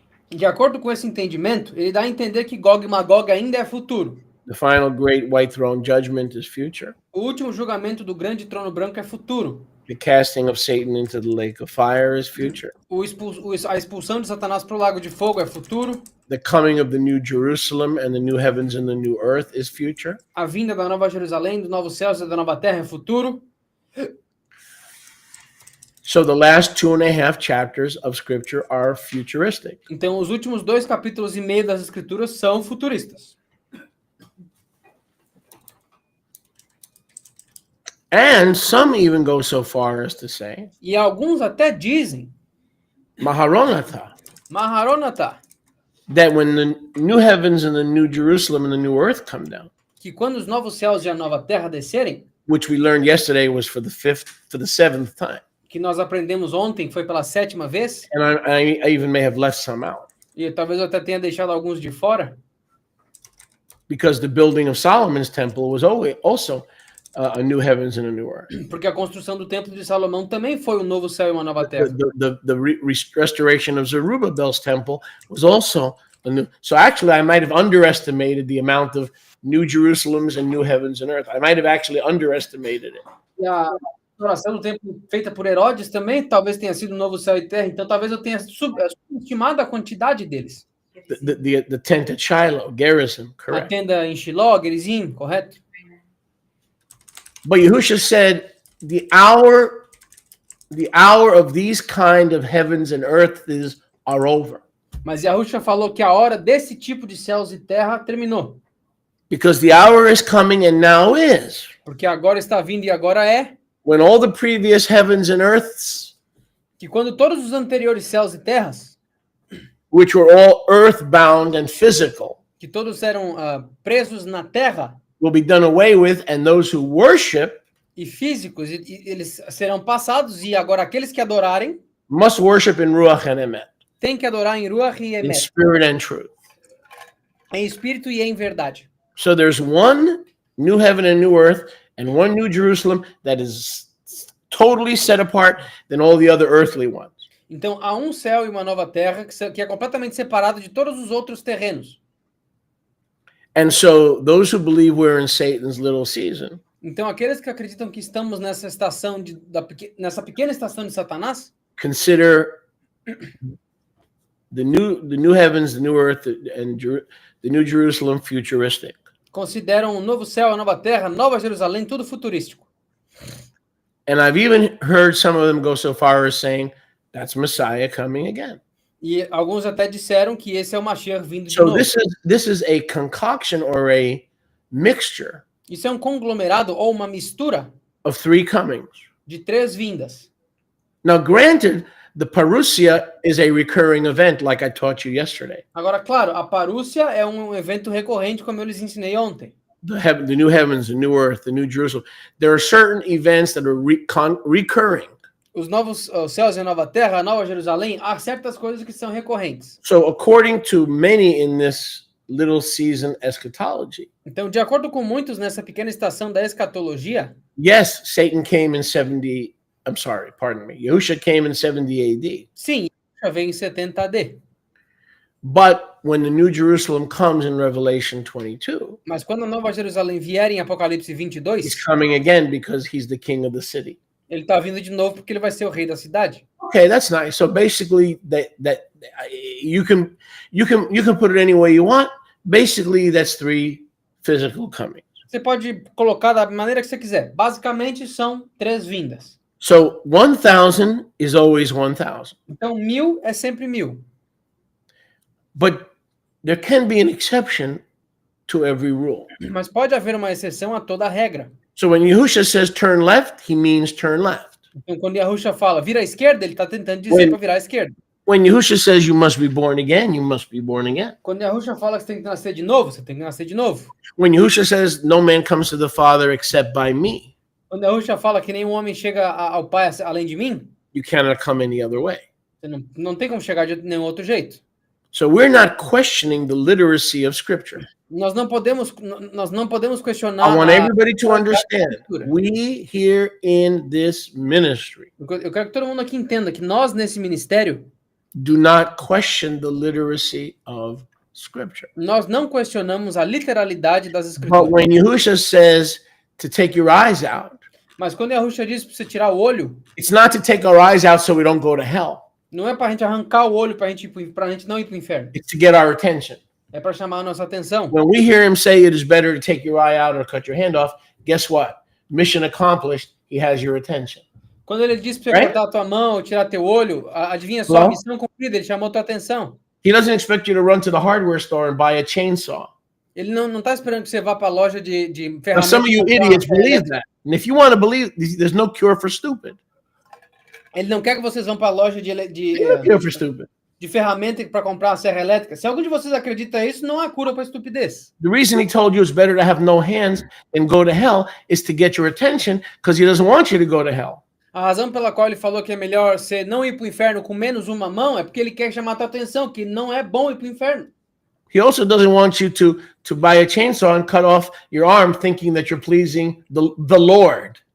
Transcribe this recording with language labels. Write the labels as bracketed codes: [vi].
[pt] De acordo com esse entendimento, ele dá a entender que Gog e Magog ainda é futuro. [en] the final great white throne judgment is future, [pt] O último julgamento do grande trono branco é futuro. [en] the casting of Satan into the lake of fire is future, [pt] A expulsão de Satanás para o lago de fogo é futuro. [en] the coming of the new Jerusalem and the new heavens and the new earth is future, [pt] A vinda da nova Jerusalém, dos novos céus e da nova terra é futuro. [en] so the last 2.5 chapters of scripture are futuristic. [pt] Então, os últimos 2 capítulos e meio das Escrituras são futuristas. [en] And some even go so far as to say, [pt] E alguns até dizem, Maharonatha, Maharonatha, [en] that when the new heavens and the new Jerusalem and the new earth come down, [pt] que quando os novos céus e a nova terra descerem, [en] which we learned yesterday was for the 7th time. [pt] que nós aprendemos ontem, foi pela 7ª vez, [en] And I even may have left some out [pt] e talvez eu até tenha deixado alguns de fora, [en] because the building of Solomon's temple was also a new heavens and a new earth. [pt] porque a construção do templo de Salomão também foi um novo céu e uma nova terra. [en] Restoration of Zerubbabel's temple was also a new. So actually, I might have underestimated the amount of new Jerusalems and new heavens and earth. I might have actually underestimated it. [pt] E a restauração do templo feita por Herodes também talvez tenha sido um novo céu e terra, então talvez eu tenha subestimado a quantidade deles. [en] The tent at Shiloh, Gerizim, [pt] A [en] correct. [pt] tenda em Shiló, Gerizim, correto? [en] But Yahushua said, the hour of these kind of heavens and earths are over. [pt] Mas Yahushua falou que a hora desse tipo de céus e terra terminou. [en] Because the hour is coming and now is, [pt] Porque agora está vindo e agora é, [en] when all the previous heavens and earths, [pt] que quando todos os anteriores céus e terras, [en] which were all earthbound and physical, [pt] que todos eram presos na terra [en] will be done away with, and those who worship [pt] e físicos, e eles serão passados, e agora aqueles que adorarem, [en] must worship in Ruach and Emet, [pt] têm que adorar em Ruach e [en] in [pt] Emet, [en] spirit and truth. [pt] em espírito e em verdade. [en] So there's one new heaven and new earth and one new Jerusalem that is totally set apart than all the other earthly ones. [pt] Então, há um céu e uma nova terra que é completamente separado de todos os outros terrenos. [en] And so those who believe we're in Satan's little season [pt] Então, aqueles que acreditam que estamos nessa estação nessa pequena estação de Satanás, [en] consider the new heavens, the new earth, and the new Jerusalem futuristic. [pt] consideram um novo céu, a nova terra, Nova Jerusalém, tudo futurístico. [en] And I've even heard some of them go so far as saying that's Messiah coming again. [pt] E alguns até disseram que esse é o Mashiach vindo de [en] So [pt] novo. [en] this is a concoction or a mixture [pt] Isso é um conglomerado ou uma mistura [en] of three comings. [pt] de 3 vindas. [en] Now, granted, the parousia is a recurring event, like I taught you yesterday. [pt] Agora, claro, a parúcia é um evento recorrente, como eu lhes ensinei ontem. [en] The new heavens, the new earth, the new Jerusalem. There are certain events that are recurring. [pt] Os novos céus e a nova terra, a Nova Jerusalém, há certas coisas que são recorrentes. [en] So, according to many in this little season eschatology, [pt] Então, de acordo com muitos nessa pequena estação da escatologia, [en] yes, Satan came in 70. I'm sorry, pardon me. Yahusha came in 70 AD. [pt] sim, já vem em 70 AD. [en] But when the New Jerusalem comes in Revelation 22, [pt] Mas quando a Nova Jerusalém vier em Apocalipse 22, [en] he's coming again because he's the king of the city. [pt] ele está vindo de novo porque ele vai ser o rei da cidade. [en] Okay, that's nice. So basically, that you can put it any way you want. Basically, that's 3 physical comings. [pt] Você pode colocar da maneira que você quiser. Basicamente, são 3 vindas. [en] So 1,000 is always 1,000, [pt] Então, 1000 é sempre 1000. [en] but there can be an exception to every rule. [pt] Mas pode haver uma exceção a toda a regra. [en] So when Yahusha says turn left, he means turn left. [pt] Então, quando Yahusha fala vira à esquerda, ele está tentando dizer para virar à esquerda. [en] When Yahusha says you must be born again, you must be born again. [pt] Quando Yahusha fala que você tem que nascer de novo, você tem que nascer de novo. [en] When Yahusha says no man comes to the Father except by me, [pt] Quando Yahusha fala que nenhum homem chega ao Pai além de mim, [en] you cannot come any other way. [pt] você não tem como chegar de nenhum outro jeito. [en] So we're not questioning the literacy of Scripture. [pt] Nós não podemos questionar. [en] I want everybody to [pt] a [en] understand. [pt] Escritura. [en] We here in this ministry [pt] Eu quero que todo mundo aqui entenda que nós nesse ministério [en] do not question the literacy of Scripture. [pt] nós não questionamos a literalidade das [en] But [pt] escrituras. [en] when Yahusha says to take your eyes out, [pt] Mas quando Yahusha diz para você tirar o olho, [en] it's not to take our eyes out so we don't go to hell. [pt] não é para a gente arrancar o olho para a gente não ir para o inferno. [en] It's to get our attention. [pt] É para chamar a nossa atenção. [en] When we hear him say it is better to take your eye out or cut your hand off, guess what? Mission accomplished. He has your attention. [pt] Quando ele diz para você [en] Right? [pt] cortar a tua mão ou tirar teu olho, adivinha só, [en] Hello? [pt] missão cumprida, ele chamou a tua atenção. [en] He doesn't expect you to run to the hardware store and buy a chainsaw. [pt] Ele não está esperando que você vá para a loja de [en] Now, [pt] ferramentas. [en] some of you [pt] comprar uma [en] idiots [pt] serra [en] believe [pt] elétrica. [en] that. And if you want to believe, there's no cure for stupid. [pt] Ele não quer que vocês vão para a loja [en] There's no cure for stupid. [pt] de ferramenta para comprar a serra elétrica. Se algum de vocês acredita nisso, não há cura para estupidez. [en] The reason he told you it's better to have no hands and go to hell is to get your attention because he doesn't want you to go to hell. [pt] A razão pela qual ele falou que é melhor você não ir para o inferno com menos uma mão é porque ele quer chamar a tua atenção, que não é bom ir para o inferno. [en] He also doesn't want you to buy a chainsaw and cut off your arm thinking that you're pleasing the Lord.